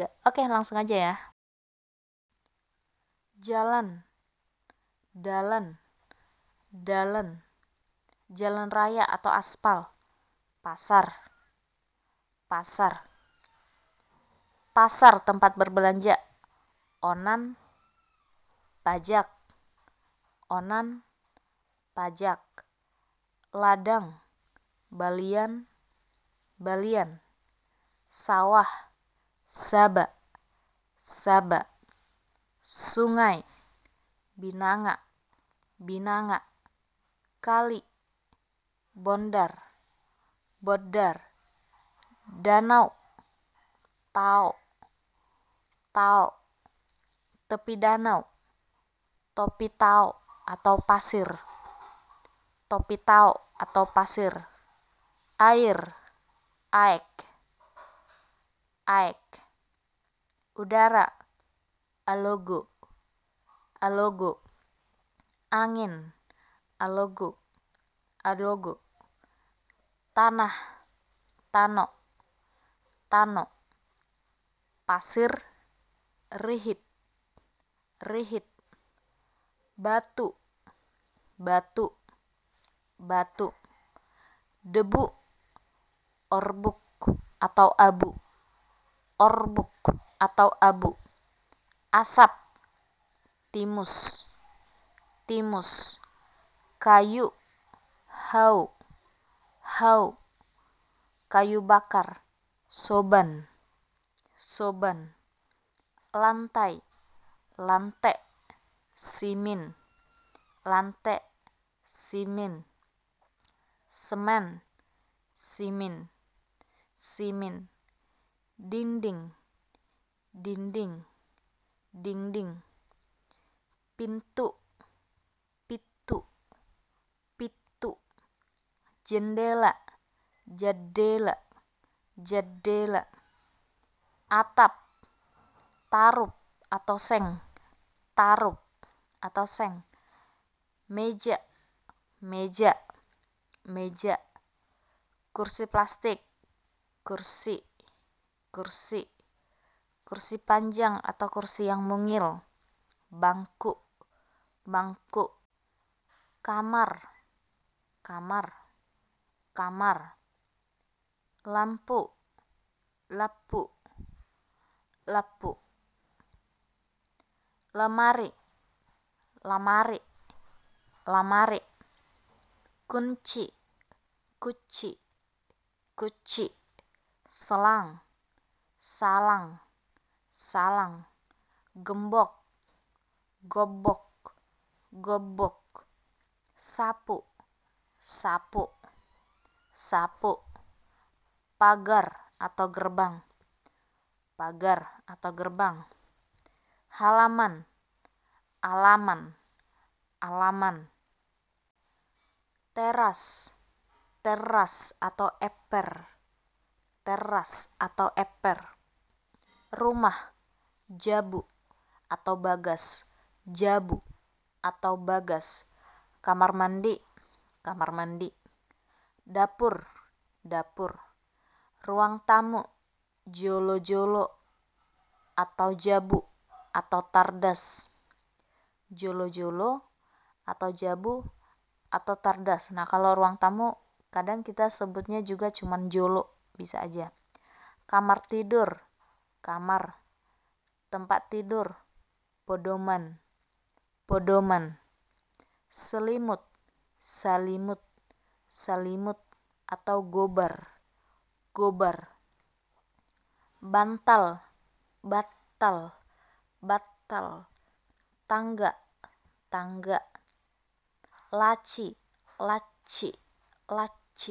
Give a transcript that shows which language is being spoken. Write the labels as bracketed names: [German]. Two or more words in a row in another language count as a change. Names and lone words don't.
[Indonesian] Oke, langsung aja ya. Jalan, [Batak Toba] dalan, dalan, [Indonesian] jalan raya atau aspal, pasar, pasar, pasar tempat berbelanja, [Batak Toba] onan, pajak, onan, pajak, ladang, balian, balian, sawah, saba, saba, sungai, binanga, binanga, kali, bondar, bodar, danau, tao, tao, [Indonesian] tepi danau, [Batak Toba] topi tao [Indonesian] atau pasir, [Batak Toba] topi tao [Indonesian] atau pasir, air, [Batak Toba] aek, aek, udara, alogo, alogo, [Indonesian] angin, [Batak Toba] alogo, alogo, [Indonesian] tanah, [Batak Toba] tano, tano, [Indonesian] pasir, [Batak Toba] rihit, rihit, [Indonesian] batu, batu, batu, debu, orbuk atau abu, orbuk atau abu, asap, [Batak Toba] timus, timus, [Indonesian] kayu, [Batak Toba] hau, hau, [Indonesian] kayu bakar, [Batak Toba] soban, soban, [Indonesian] lantai, [Batak Toba] lante, simin, lante, simin, semen, simin, simin, [Indonesian] dinding, dinding, dinding, pintu, [Batak Toba] pitu, pitu, jendela, jadela, jadela, atap, tarup [Indonesian] atau seng, tarup atau seng, meja, meja, meja, kursi plastik, kursi, kursi, kursi panjang atau kursi yang mungil, bangku, bangku, kamar, kamar, kamar, lampu, [Batak Toba] lapu, lapu, [Indonesian] lemari, [Batak Toba] lamari, lamari, kunci, kuci, kuci, [Indonesian] selang, [Batak Toba] salang, salang, [Indonesian] gembok, [Batak Toba] gobok, gobok, [Indonesian] sapu, sapu, sapu, pagar atau gerbang, pagar atau gerbang, halaman, [Batak Toba] alaman, alaman, [Indonesian] teras, teras atau eper, teras atau eper, rumah, [Batak Toba] jabu atau bagas, jabu atau bagas, [Indonesian] kamar mandi, kamar mandi, dapur, dapur, ruang tamu, [Batak Toba] jolo-jolo atau jabu atau tardas. Jolo-jolo atau jabu atau tardas. [Indonesian] Nah, kalau ruang tamu kadang kita sebutnya juga cuman jolo, bisa aja. Kamar tidur, kamar. Tempat tidur, [Batak Toba] podoman, podoman. Selimut, salimut, salimut atau gobar, gobar. Bantal, batal, batal. [Indonesian] Tangga, tangga. Laci, laci, laci.